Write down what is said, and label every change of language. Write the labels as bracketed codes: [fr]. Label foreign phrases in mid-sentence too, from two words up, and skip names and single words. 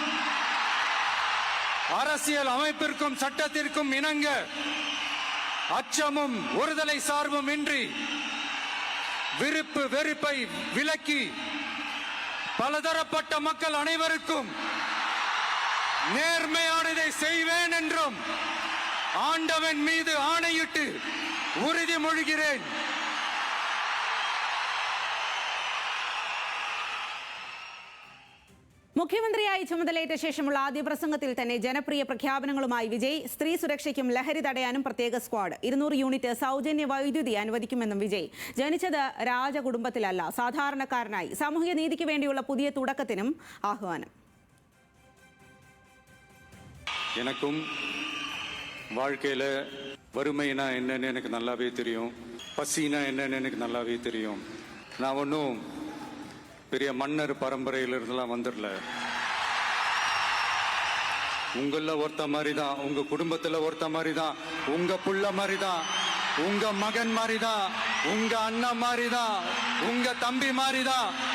[ta] அரசியல் அமைப்பிற்கும் சட்டத்திற்கும் இணங்க அச்சமும் ஒருதலை சார்பும் இன்றி விருப்பு வெறுப்பை விலக்கி பலதரப்பட்ட மக்கள் அனைவருக்கும் நேர்மையானதை செய்வேன் என்றும் ஆண்டவன் மீது ஆணையிட்டு உறுதிமொழிகிறேன். [ml] മുഖ്യമന്ത്രിയായി ചുമതലയേറ്റ ശേഷമുള്ള ആദ്യ പ്രസംഗത്തിൽ തന്നെ ജനപ്രിയ പ്രഖ്യാപനങ്ങളുമായി വിജയ്. സ്ത്രീ സുരക്ഷയ്ക്കും ലഹരി തടയാനും പ്രത്യേക സ്ക്വാഡ്. 200 യൂണിറ്റ് സൗജന്യ വൈദ്യുതി അനുവദിക്കുമെന്നും വിജയ്. ജനിച്ചത് രാജകുടുംബത്തിലല്ല, സാധാരണക്കാരനായി. സാമൂഹിക നീതിക്ക് വേണ്ടിയുള്ള പുതിയ തുടക്കത്തിനും ആഹ്വാനം. [ta] எனக்கும் வாழ்க்கையில வறுமைனா என்னன்னு எனக்கு நல்லாவே தெரியும். பசினா என்னன்னு எனக்கு நல்லாவே தெரியும். நான் ஒன்றும் பெரிய மன்னர் பரம்பரையிலிருந்துலாம் வந்துடல. உங்கள ஒருத்த மாதிரி தான், உங்க குடும்பத்துல ஒருத்த மாதிரி தான், உங்க புள்ள மாதிரி தான், உங்க மகன் மாதிரி தான், உங்க அண்ணன் மாதிரி தான், உங்க தம்பி மாதிரி தான்.